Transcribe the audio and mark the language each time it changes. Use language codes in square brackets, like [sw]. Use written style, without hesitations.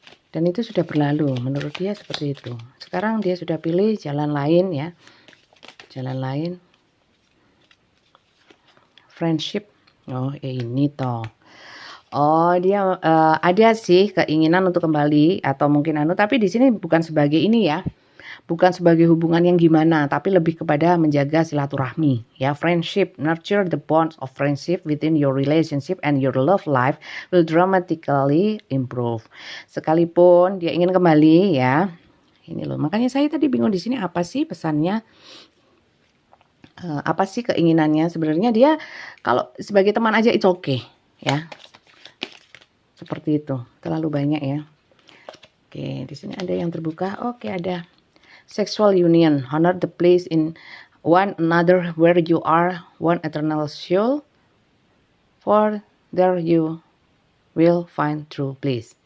[id] Dan itu sudah berlalu, menurut dia seperti itu. Sekarang dia sudah pilih jalan lain ya. Jalan lain. Friendship. Oh, ini toh. Oh, dia ada sih keinginan untuk kembali atau mungkin tapi di sini bukan sebagai ini ya. Bukan sebagai hubungan yang gimana, tapi lebih kepada menjaga silaturahmi ya. [en] Friendship, nurture the bonds of friendship within your relationship and your love life will dramatically improve. [id] Sekalipun dia ingin kembali ya, ini loh. Makanya saya tadi bingung di sini apa sih pesannya, apa sih keinginannya. Sebenarnya dia kalau sebagai teman aja [en] it's okay [id] ya, seperti itu. Terlalu banyak ya. Oke, di sini ada yang terbuka. Oke, ada. [en] Sexual union, honor the place in one another where you are one eternal soul, for there you will find true bliss.